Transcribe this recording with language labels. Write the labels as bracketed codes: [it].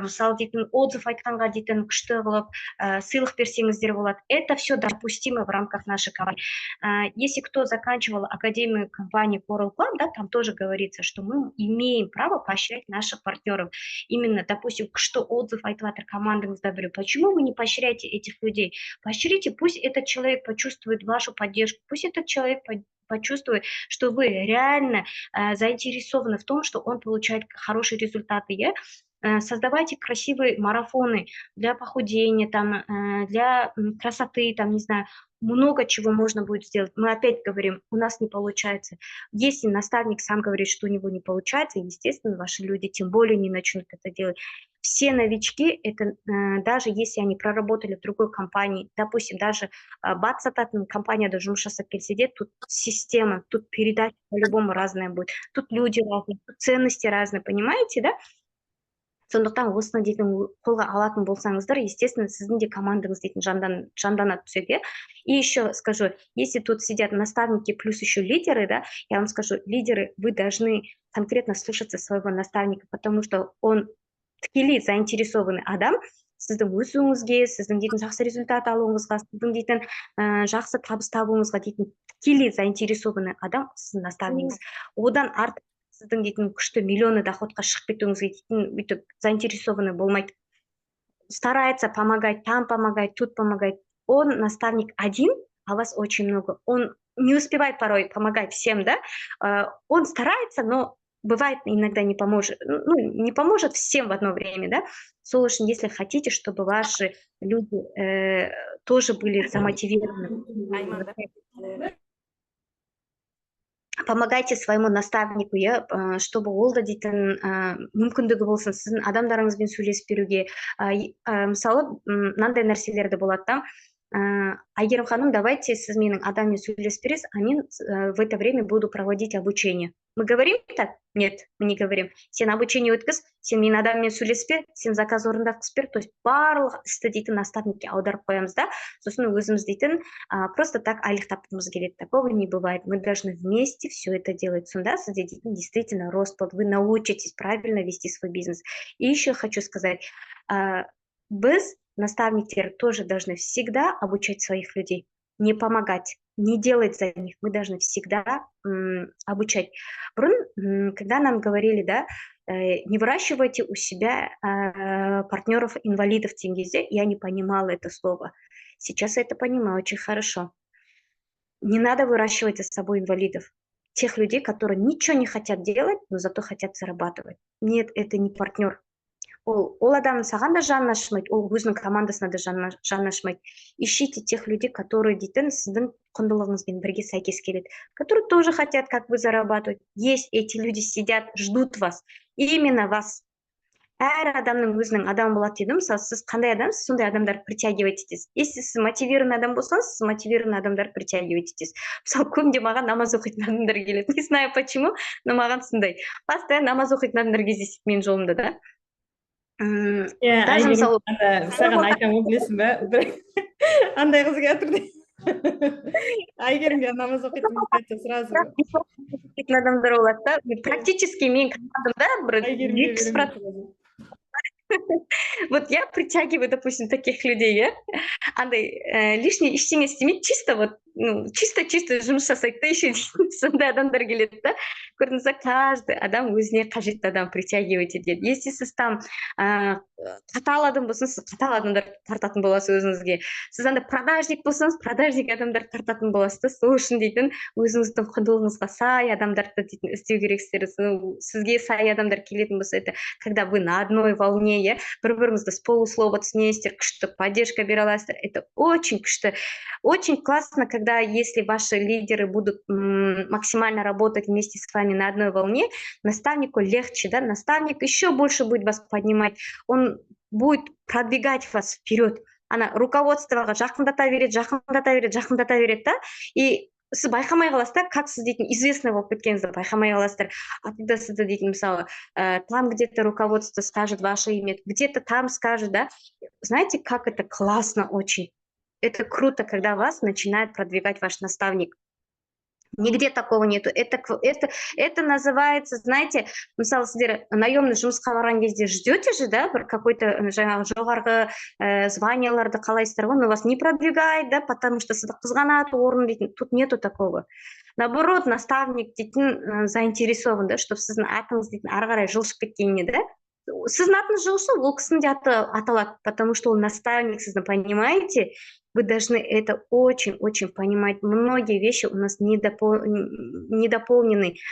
[kk] Мысалы дейтін отзыв айтқанға дейтін күшті қылып сыйлық берсеңіздер болады. [ru] Это все допустимо в рамках нашей компании. Если кто заканчивал академию компании Coral Club, да, там тоже говорится, что мы имеем право поощрять наших партнеров. Именно, допустим, что отзыв [kk] айтып жатыр командаңызда біреу. [ru] Почему вы не поощряете этих людей? Поощрите, пусть этот человек почувствует вашу поддержку, пусть этот человек почувствует, что вы реально заинтересованы в том, что он получает хорошие результаты. [en] Yeah? [ru] Создавайте красивые марафоны для похудения, там, для красоты, там, не знаю, много чего можно будет сделать. Мы опять говорим, у нас не получается. Если наставник сам говорит, что у него не получается, естественно, ваши люди тем более не начнут это делать. Все новички, это даже если они проработали в другой компании, допустим, даже Батсататын компания даже [kk] жасап келсе, [ru] тут система, тут передача по-любому разная будет, тут люди разные, тут ценности разные, понимаете, да? [kk] Сондықтан осыны дейтін қолға алатын болсаңыздар, естественно, сіздің де командаңыз дейтін жандана түседі. [ru] И еще скажу, если тут сидят наставники плюс еще лидеры, да, я вам скажу, лидеры, вы должны конкретно слушаться своего наставника, потому что он [kk] тікелей заинтересованный адам, сіздің өсуіңізге, сіздің дейтін жақсы результат алуыңызға, сіздің дейтін жақсы табыс табуыңызға дейтін тікелей заинтересованный адам сіздің наставнигіңіз. Одан артық сіздің дейтін күшті миллионы доходқа шығып кетуіңізге дейтін бүйтіп заинтересованный болмайды. [ru] Старается помогать, там помогать, тут помогать. Он наставник один, а вас очень много. Он не успевает порой помогать всем, да? Он старается, но бывает иногда не поможет. Ну, не поможет всем в одно время, да? Солушин, если хотите, чтобы ваши люди тоже были замотивированы. Помогайте своему наставнику, чтобы [kk] ол да дейтін мүмкіндігі болсын, сіздің адамдарыңызбен сөйлесіп беруге. Мысалы, мынандай нәрселерді болады да. Айгерім ханым, давайте сіз менің адаммен сөйлесіп бересіз, [ru] а мен в это время буду проводить обучение. Мы говорим так? Нет, мы не говорим. [kk] Сен обучение өткіз, сен менің адаммен сөйлесіп бер, сен заказ орындатқыз бер. То есть барлық істі дейтін наставникке аударып қоямыз да. Сосын өзіміз дейтін просто так айлық тапқымыз келеді. [ru] Такого не бывает. Мы должны вместе все это делать. [kk] Сонда сізде дейтін [ru] действительно рост будет. Вы научитесь правильно вести свой бизнес. И еще хочу сказать, біз, наставники, тоже должны всегда обучать своих людей, не помогать, не делать за них. Мы должны всегда обучать. Когда нам говорили, да, не выращивайте у себя партнеров-инвалидов в Тенгизе, я не понимала это слово. Сейчас я это понимаю очень хорошо. Не надо выращивать за собой инвалидов. Тех людей, которые ничего не хотят делать, но зато хотят зарабатывать. Нет, это не партнер. [kk] Ол адам саған да жанын ашымайды, ол өзінің командасына да жанын ашымайды. [ru] Ищите тех людей, которые [kk] дейтін сіздің құндылығыңызбен бірге сәйкес келеді, [ru] которые тоже хотят, как вы, зарабатывать. Есть эти люди, сидят, ждут вас, именно вас. [kk] Әр адамның өзінің адам болады дедім, мысалы, сіз қандай адамсыз, сондай адамдар притягивать етесіз. Если сіз мотивированный адам болсаңыз, сіз мотивированный адамдар притягивать етесіз. Мысалы, көбінде маған намаз оқитын адамдар келеді. [ru] Не знаю почему, но [kk] маған сондай. Постоянно намаз оқитын адамдар кездеседі менің жолымда, да. Даже мысалы, саған айтамын, білесің бе? Андай қыз келіп тұрды. Айгерімге намаз оқитын сразу. Адамдар болады да. Практически мен командамда бір 200%. [ru] Вот я притягиваю, допустим, таких людей, андай лишний ештеңе істемейді, чисто вот, чисто жұмыс жасайды да, еще сондай адамдар келеді да. [kk] көрдіңіз бе, каждый адам өзіне қажетті адам притягивать етеді. Если сіз там қатал адам болсаңыз, сіз қатал адамдар тартатын боласыз өзіңізге. Сіз анда продажник болсаңыз, продажник адамдар тартатын боласыз да. Сол үшін дейтін өзіңіздің құндылығыңызға сай адамдарды дейтін істеу керексіздер. Сізге сай адамдар келетін болса, [ru] это когда вы на одной волне, [kk] бір-біріңізді с полуслова түсінесіздер, күшті поддержка бере аласыздар. [ru] Это очень күшті. Очень классно, когда если ваши лидеры будут максимально работать вместе с вами на одной волне, наставнику легче, да, наставник еще больше будет вас поднимать, он будет продвигать вас вперед. [kk] Она руководствоға жақындата береді, да, и сіз байқамай қаласыз да, как сіз дейтін известный болып кеткеніңізді байқамай қаласыздар. [ru] А когда сізді дейтін мысалы, там где-то руководство скажет ваше имя, где-то там скажет, да, знаете, как это классно очень. Это круто, когда вас начинает продвигать ваш наставник. Нигде такого нету. Это называется, знаете, мысалы, сіздер наемный жұмысқа барған кезде ждете же, да, бір какой-то жоғарғы званияларды қалайсыздар ғой, но вас не продвигает, да, потому что [kk] сізді қызғанады орын дейтін. [ru] Тут нету такого. Наоборот, наставник дейтін заинтересован, да, чтобы [kk] сіздің атыңыз дейтін ары қарай жылжып кеткеніне, [ru] да. [kk] Сіздің атыңыз жылжыса, ол кісінің де аты аталады, потому что он наставник, сізді понимаете. [ru] Вы должны это очень-очень понимать. Многие вещи у нас недополнены.